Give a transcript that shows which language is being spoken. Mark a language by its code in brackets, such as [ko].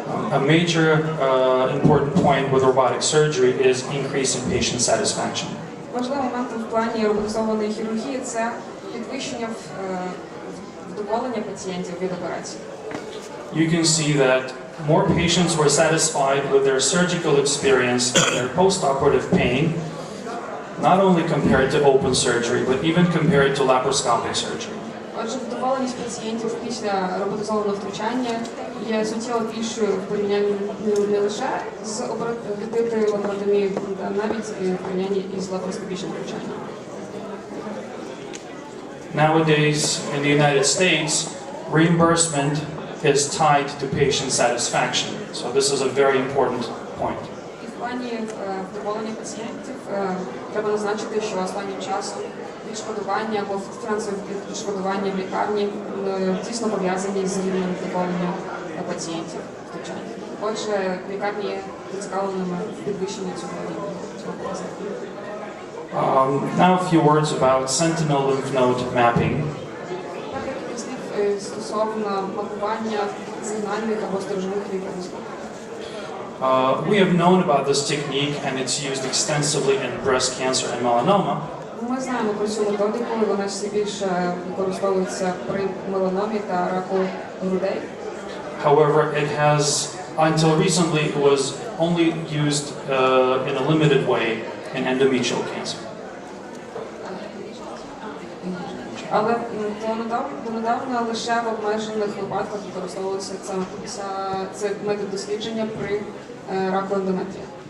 [en] A major important point with robotic surgery is increase in patient satisfaction. [uk] Важливим моментом в плані роботизованої хірургії це підвищення вдоволення пацієнтів від операції. [en] You can see that more patients were satisfied with their surgical experience and their post-operative pain, not only compared to open surgery, but even compared to laparoscopic surgery. [uk] Отже, вдоволеність пацієнтів після роботизованого втручання є суттєво більшою в порівнянні не лише з відкритою лапаротомією, а навіть в порівнянні із лапароскопічним втручанням. [en] Nowadays, in the United States, reimbursement is tied to patient satisfaction. So this is a very important point. [uk] І в плані вдоволення пацієнтів треба назначити, що останнім часом відшкодування або фінансове відшкодування в лікарні тісно пов'язані з рівнем задоволення пацієнтів втручання. Отже, лікарні є зацікавленими в підвищенні цього показника. [en] Now a few words about sentinel lymph node mapping. [uk] Так як слів стосовно мапування сигнальних або сторожових лімфоузлів. [en] We have known about this technique and it's used extensively in breast cancer and melanoma. [uk] Ми знаємо про цю методику, і вона все більше використовується при меланомі та раку грудей. [en] However, it has, until recently, it was only used in a limited way in endometrial cancer. [uk] Але донедавна лише в обмежених випадках використовувався цей метод дослідження при раку ендометрія.